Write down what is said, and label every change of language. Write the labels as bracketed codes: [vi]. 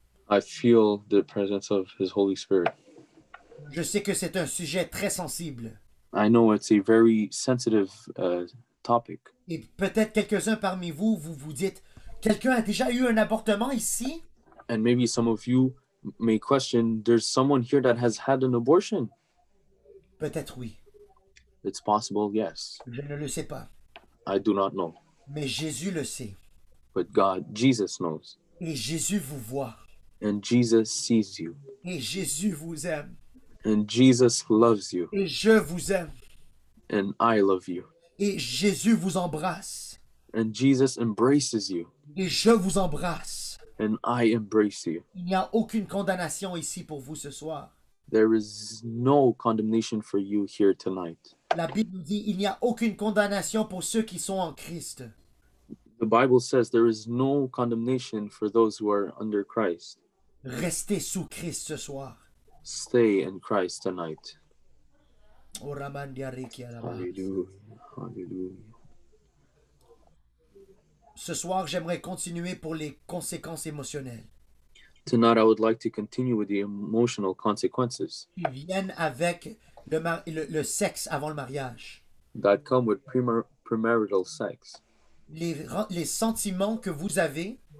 [en] I feel the presence of His Holy Spirit. [fr] Je sais que c'est un sujet très sensible. [en] I know it's a very sensitive topic. [fr] Et peut-être quelques-uns parmi vous, vous vous dites, quelqu'un a déjà eu un avortement ici? [en] And maybe some of you may question, there's someone here that has had an abortion. [fr] Peut-être oui. [en] It's possible, yes. [fr] Je ne le sais pas. [en] I do not know. [fr] Mais Jésus le sait. [en] But Jesus knows. [fr] Et Jésus vous voit. [en] And Jesus sees you. [fr] Et Jésus vous aime. [en] And Jesus loves you. [fr] Et je vous aime. [en] And I love you. [fr] Et Jésus vous embrasse. [en] And Jesus embraces you. [fr] Et je vous embrasse. [en] And I embrace you. [fr] Il n'y a aucune condamnation ici pour vous ce soir. [en] There is no condemnation for you here tonight. [fr] La Bible nous dit, il n'y a aucune condamnation pour ceux qui sont en Christ. [en] The Bible says there is no condemnation for those who are under Christ. [fr] Restez sous Christ ce soir. [en] Stay in Christ tonight. Oh, Ramandiariki Alaba. Hallelujah. Hallelujah. [fr] Ce soir, j'aimerais continuer pour les conséquences émotionnelles [en] Tonight, I would like to continue with the emotional consequences [fr] qui viennent avec le sexe avant le mariage. [en] that come with premarital sex. [fr] Les sentiments que vous avez